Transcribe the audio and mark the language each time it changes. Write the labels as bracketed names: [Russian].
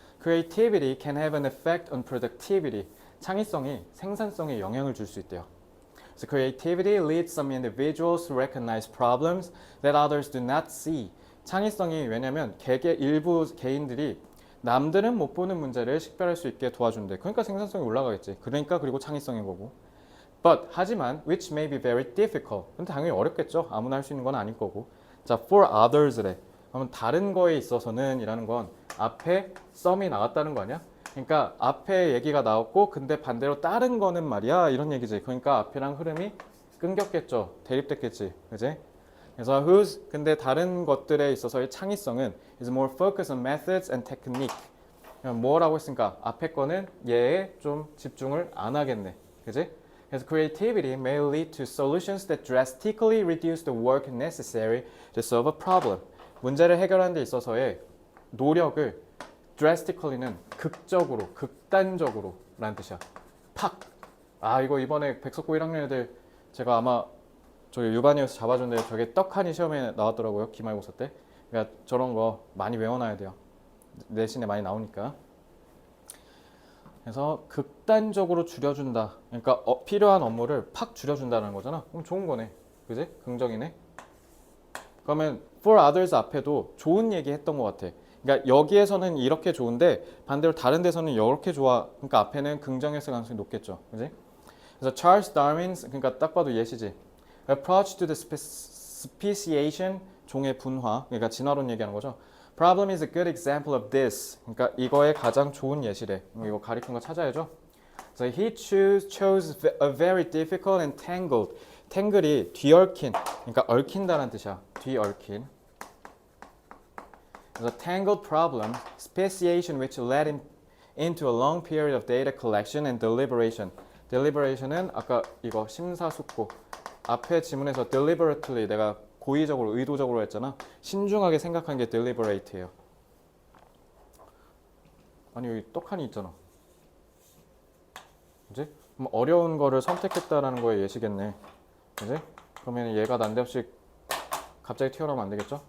[English] Creativity can have an effect on productivity. [Korean] 창의성이 생산성에 영향을 줄 수 있대요. [English] So creativity leads some individuals to recognize problems that others do not see. [Korean] 창의성이 왜냐면 일부 개인들이 남들은 못 보는 문제를 식별할 수 있게 도와준대. 그러니까 생산성이 올라가겠지. 그리고 창의성인 거고. But 하지만 [English] which may be very difficult. [Korean] 근데 당연히 어렵겠죠. 아무나 할 수 있는 건 아닐 거고. 자, for others래. 그러면 다른 거에 있어서는 이라는 건 앞에 썸이 나왔다는 거 아니야? 그러니까 앞에 얘기가 나왔고 근데 반대로 다른 거는 말이야 이런 얘기지. 그러니까 앞이랑 흐름이 끊겼겠죠. 대립됐겠지. 그지? [English] 그래서 whose [Korean] 근데 다른 것들에 있어서의 창의성은 [English] is more focused on methods and technique. [Korean] 뭐라고 했으니까 앞에 거는 얘에 좀 집중을 안 하겠네. 그지? [English] 그래서 creativity may lead to solutions that drastically reduce the work necessary to solve a problem. [Korean] 문제를 해결하는 데 있어서의 노력을 drastically는 극적으로, 극단적으로 라는 뜻이야. 팍! 아 이거 이번에 백석고 1학년 애들 제가 아마 저기 유반이어서 잡아줬는데 저게 떡하니 시험에 나왔더라고요. 기말고사 때. 그러니까 저런 거 많이 외워놔야 돼요. 내신에 많이 나오니까. 그래서 극단적으로 줄여준다. 그러니까 필요한 업무를 팍 줄여준다는 거잖아. 그럼 좋은 거네. 그지? 긍정이네. 그러면 for others 앞에도 좋은 얘기 했던 것 같아. 그러니까 여기에서는 이렇게 좋은데 반대로 다른 데서는 이렇게 좋아. 그러니까 앞에는 긍정했을 가능성이 높겠죠. 그지? 그래서 Charles Darwin's 그러니까 딱 봐도 예시지. [English] Approach to the speciation 종의 분화. [Korean] 그러니까 진화론 얘기하는 거죠. [English] Problem is a good example of this. [Korean] 그러니까 이거의 가장 좋은 예시래. 이거 가리킨 거 찾아야죠. [English] So he chose a very difficult and tangled. [Korean] tangle이 뒤얽힌. 그러니까 얽힌다는 뜻이야. 뒤얽힌. [English] 그래서 tangled problem, speciation which led him into a long period of data collection and deliberation. [Korean] deliberation은 아까 이거 심사숙고. 앞에 지문에서 deliberately 내가 고의적으로 의도적으로 했잖아. 신중하게 생각한 게 deliberate예요. 아니 여기 떡하니 있잖아. 이제 어려운 거를 선택했다라는 거에 예시겠네. 이제 그러면 얘가 난데없이 갑자기 튀어나오면 안 되겠죠?